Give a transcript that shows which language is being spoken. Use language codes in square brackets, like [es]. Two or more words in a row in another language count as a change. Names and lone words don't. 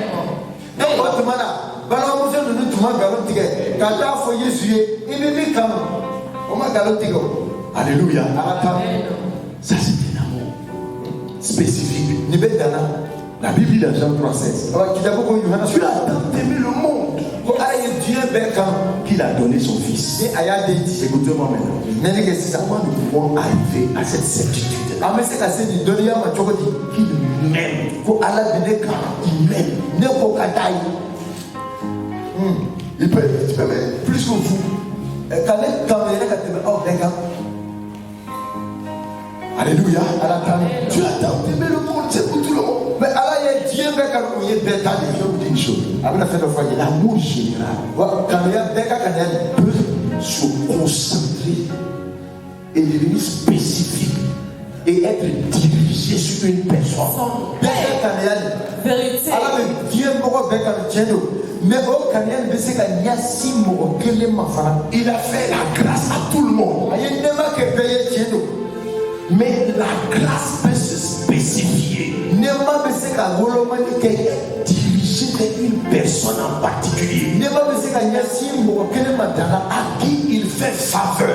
[bm] ne ko tuma na balimamuso ninnu tun ma nkalon tigɛ ka taa fɔ yesu ye i bɛ min kanu o ma nkalon tigɛ o. [fr] Alléluia. [bm] ala kan [fr] Ça, c'est un amour spécifique. [bm] nin bɛ danna. [fr] La Bible dit dans Jean 3,16, [bm] kitabu ko yohana [fr] Dieu a tant aimé le monde [bm] ko ala ye diɲɛ bɛɛ kanu [fr] qu'il a donné son Fils. [bm] ni a y'a den di. [fr] Écoutez-moi maintenant. [bm] mɛni kɛ sisan. [fr] Comment nous pouvons arriver à cette certitude [bm] an bɛ se ka se nin dɔnniya ma cogo di. [fr] qu'il m'aime? [bm] ko ala bɛ ne kan. [fr] Il m'aime. [bm] ne ko ka taa ye. [fr] Il peut même plus que vous. [bm] ka ne kanu yɛrɛ ka tɛmɛ aw bɛɛ kan. [fr] Alléluia. [bm] ala kan. [fr] Dieu a tant aimé le monde, c'est pour tout le monde. [bm] mais ala ye diɲɛ bɛɛ kanu o ye bɛɛ ta de [fr] Je [bm] ye. [fr] vais vous dire une chose. [bm] a bɛna fɛn dɔ fɔ a ye. [fr] L'amour général [bm] wa kanuya bɛɛ ka kanuya de. [fr] peut se concentrer et devenir spécifique et être dirigé sur une personne. [bm] bɛɛ ka kanuya de. [fr] Vérité. [bm] ala bɛ diɲɛ mɔgɔ bɛɛ kanu tiɲɛ don [fr] Il a fait la grâce à tout le monde. Mais la grâce peut se spécifier, diriger vers une personne en particulier, à qui il fait faveur.